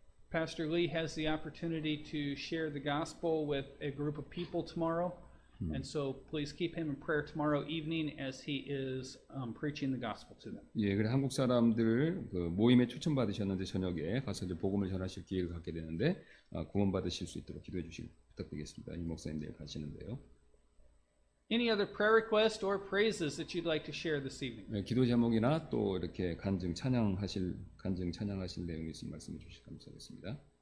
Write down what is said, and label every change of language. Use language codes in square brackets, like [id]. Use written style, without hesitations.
[en] Pastor Lee has the opportunity to share the gospel with a group of people tomorrow. And so please keep him in prayer tomorrow evening as he is preaching the gospel to them. [ko] 예, 그래 한국 사람들 그 모임에 초청 받으셨는데 저녁에 가서 이제 복음을 전하실 기회를 갖게 되는데 구원 받으실 수 있도록 기도해 주시길 부탁드리겠습니다. 이 목사님 내일 가시는데요. [en] Any other prayer requests or praises that you'd like to share this evening? [ko] 네, 기도 제목이나 또 이렇게 간증 찬양하실 내용이 있으면 말씀해 주시면 감사하겠습니다.